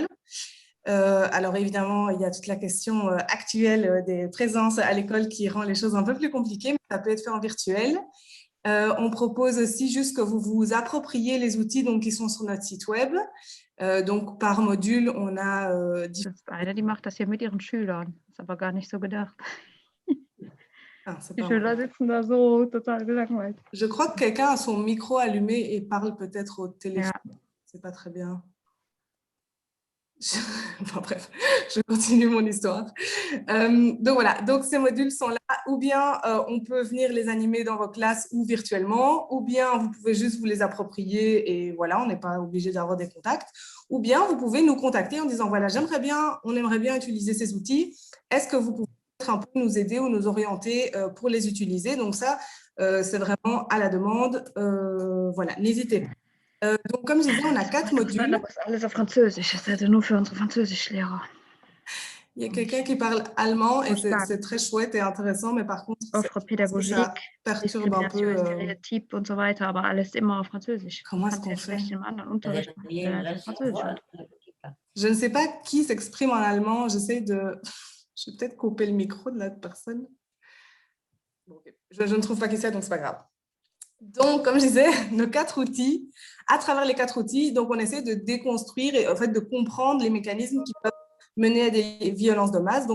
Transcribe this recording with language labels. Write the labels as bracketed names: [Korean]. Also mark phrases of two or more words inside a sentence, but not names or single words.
[French] Alors évidemment, il y a toute la question actuelle des présences à l'école qui rend les choses un peu plus compliquées, mais ça peut être fait en virtuel. On propose aussi juste que vous vous appropriez les outils donc, qui sont sur notre site web. Donc par module, on a... [German] Das ist eine, die macht das hier mit ihren Schülern. Ist aber gar nicht so gedacht. Die Schüler sitzen da so total gelangweilt. [French] Je crois que quelqu'un a son micro allumé et parle peut-être au téléphone. Ja. C'est pas très bien. Enfin, bref, je continue mon histoire. Donc voilà, donc ces modules sont là, ou bien on peut venir les animer dans vos classes ou virtuellement, ou bien vous pouvez juste vous les approprier et voilà, on n'est pas obligé d'avoir des contacts, ou bien vous pouvez nous contacter en disant voilà, on aimerait bien utiliser ces outils, est-ce que vous pouvez un peu nous aider ou nous orienter pour les utiliser? Donc ça, c'est vraiment à la demande, voilà, n'hésitez pas. Donc, comme je disais, on a 4 modules. [German] Aber ist alles auf Französisch. Das ist also nur für unsere Französischlehrer. [French] Il y a quelqu'un qui parle allemand et [German] Verstanden. [French] c'est très chouette et intéressant, mais par contre, Offre ça [German] Pädagogik, [French] perturbe un peu. [German] Diskrimination, Stereotyp und so weiter, aber alles immer auf Französisch. [French] Comment est-ce [German] Kannst [French] qu'on [German] ja [French] fait? [German] schlecht im anderen Unterricht machen, wenn du Französisch unterrichtest. [French] Je ne sais pas qui s'exprime en allemand. J'essaie de... Je vais peut-être couper le micro de l'autre personne. Bon, okay. Je ne trouve pas qui c'est, donc c'est pas grave. Donc, comme je disais, nos 4 outils, à travers les 4 outils, donc on essaie de déconstruire et en fait de comprendre les mécanismes qui peuvent mener à des violences de masse.